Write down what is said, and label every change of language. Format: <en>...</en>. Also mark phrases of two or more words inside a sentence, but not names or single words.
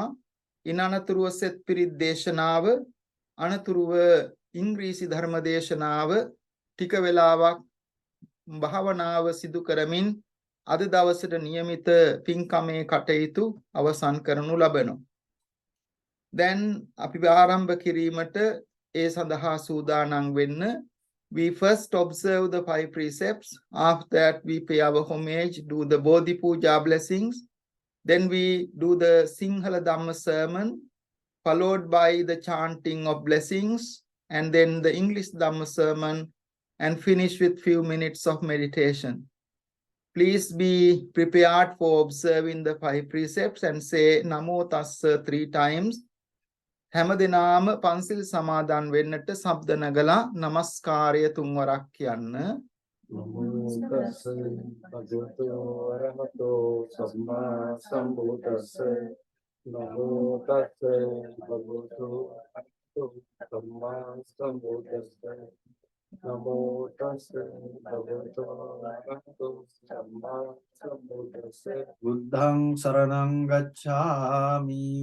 <si>ඉන් අනතුරුව සෙත් පිරිත් දේශනාව, අනතුරුව ඉංග්‍රීසි ධර්ම දේශනාව, ටික වේලාවක් භාවනාව සිදු කරමින් අද දවසට නියමිත පින්කමේ කටයුතු අවසන් කරනු ලබනවා. දැන් අපි ආරම්භ කිරීමට ඒ සඳහා සූදානම් වෙන්න.</si> <en>We first observe the 5 precepts. After that, we pay our homage, do the Bodhi Pooja blessings. Then we do the Sinhala Dhamma sermon, followed by the chanting of blessings, and then the English Dhamma sermon, and finish with few minutes of meditation. Please be prepared for observing the 5 precepts and say</en> <pi>Namo Tassa</pi> <en>3 times.</en> <si>හැම දිනම පන්සිල් සමාදන් වෙන්නට ශබ්ද නගලා নমස්කාරය තුන්වරක් කියන්න.</si> <pi>නමෝ තස්ස භගවතු අරහතෝ සම්මා සම්බුද්දස්ස නමෝ තස්ස භගවතු අරහතෝ සම්මා සම්බුද්දස්ස නමෝ තස්ස භගවතු අරහතෝ සම්මා සම්බුද්දස්ස බුද්ධං සරණං ගච්ඡාමි</pi>